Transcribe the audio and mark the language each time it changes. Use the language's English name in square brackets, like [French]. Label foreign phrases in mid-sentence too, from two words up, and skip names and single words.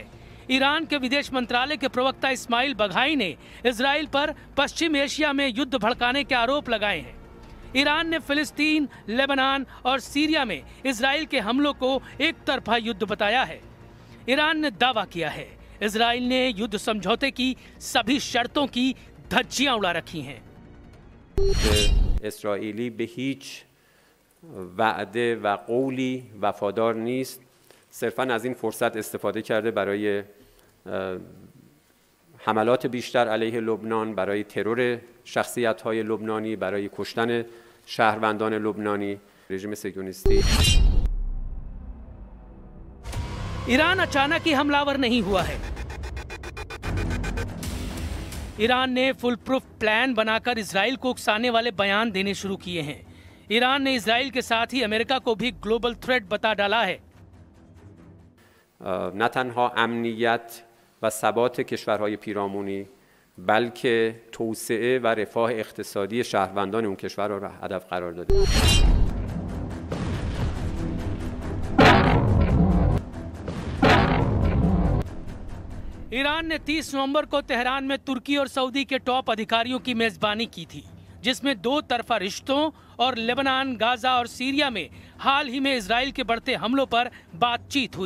[Hindi] ईरान के विदेश मंत्रालय के प्रवक्ता इस्माइल बघाई ने इजराइल पर पश्चिम एशिया में युद्ध भड़काने के आरोप लगाए हैं। ईरान ने फिलिस्तीन, लेबनान और सीरिया में इजराइल के हमलों को एक तरफा युद्ध बताया है। ईरान ने दावा किया है इजराइल ने युद्ध समझौते की सभी शर्तों की धज्जियां उड़ा रखी हैं। [Persian] اسرائیلی به هیچ وعده و قولی وفادار نیست. صرفاً از این فرصت استفاده کرده برای حملات بیشتر علیه لبنان، برای ترور شخصیت‌های لبنانی، برای کشتن شهروندان لبنانی. رژیم صهیونیستی [Hindi] ईरान अचानक ही हमलावर नहीं हुआ है। ईरान ने [English] full proof plan [Hindi] बनाकर इजराइल को उकसाने वाले बयान देने शुरू किए हैं। ईरान ने इजराइल के साथ ही अमेरिका को भी [English] global threat [Hindi] बता डाला है। [Persian] نه تنها امنیت و ثبات کشورهای پیرامونی، بلکه توسعه و رفاه اقتصادی شهروندان اون کشور را هدف قرار داده. [Hindi] ईरान ने 30 नवंबर को तेहरान में तुर्की और सऊदी के टॉप अधिकारियों की मेजबानी की थी, जिसमें 2 तरफा रिश्तों और लेबनान, गाजा और सीरिया में हाल ही में इजराइल के बढ़ते हमलों पर बातचीत हुई।